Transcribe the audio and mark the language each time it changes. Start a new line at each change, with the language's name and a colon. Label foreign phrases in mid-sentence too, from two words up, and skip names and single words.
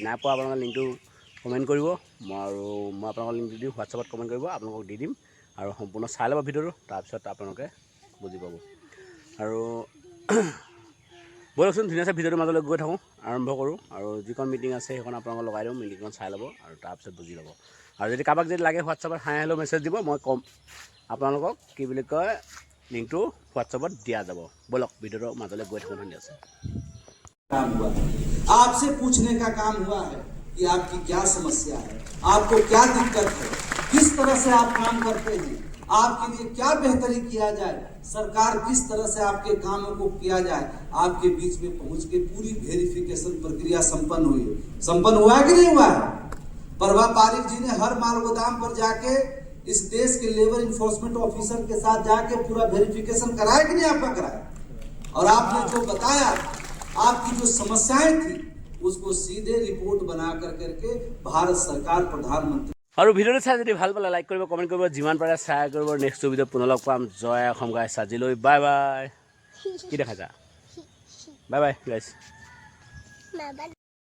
Assamese: নাই পোৱা আপোনালোকে লিংকটো কমেণ্ট কৰিব মই আপোনালোকৰ লিংকটো দিম হোৱাটছআপত কমেণ্ট কৰিব আপোনালোকক দি দিম আৰু সম্পূৰ্ণ চাই ল'ব ভিডিঅ'টো তাৰপিছত আপোনালোকে বুজি পাব আৰু ব'লকচোন ধুনীয়াকৈ ভিডিঅ'টোৰ মাজলৈ গৈ থাকোঁ আৰম্ভ কৰোঁ আৰু যিখন মিটিং আছে সেইখন আপোনালোকক লগাই দিওঁ মিটিংখন চাই ল'ব আৰু তাৰপিছত বুজি ল'ব আৰু যদি কাৰোবাক যদি লাগে হোৱাটছআপত
English: hi hello message
Assamese: দিব মই ক'ম আপোনালোকক কি বুলি কয় লিংকটো হোৱাটছআপত দিয়া যাব ব'লক ভিডিঅ'টোৰ মাজলৈ গৈ থাকোঁ ধুনীয়াকৈ
Hindi: काम हुआ आपसे पूछने का काम हुआ है कि आपकी क्या समस्या है, आपको क्या दिक्कत है, किस तरह से आप काम करते हैं, आपके लिए क्या बेहतरी किया जाए, सरकार किस तरह से आपके कामों को किया जाए, आपके बीच में पहुंच के पूरी वेरिफिकेशन प्रक्रिया संपन्न हुई है। संपन्न हुआ है कि नहीं हुआ है? प्रभा पारिक जी ने हर माल गोदाम पर जाके इस देश के
English: labour enforcement officer
Hindi: के साथ जाके पूरा वेरिफिकेशन कराया कि नहीं आपका कराया और आपने जो बताया आपकी जो समस्याएं थी उसको सीधे रिपोर्ट बना करके भारत सरकार प्रधानमंत्री
Assamese: আৰু ভিডিঅ'টো চাই যদি ভাল পালে লাইক কৰিব কমেণ্ট কৰিব যিমান পাৰে শ্বেয়াৰ কৰিব নেক্সট ভিডিঅ'ত পুনৰ লগ পাম জয় অসম গাইছ আজিলৈ
English: bye bye
Assamese: কি দেখা যা
English: bye bye guys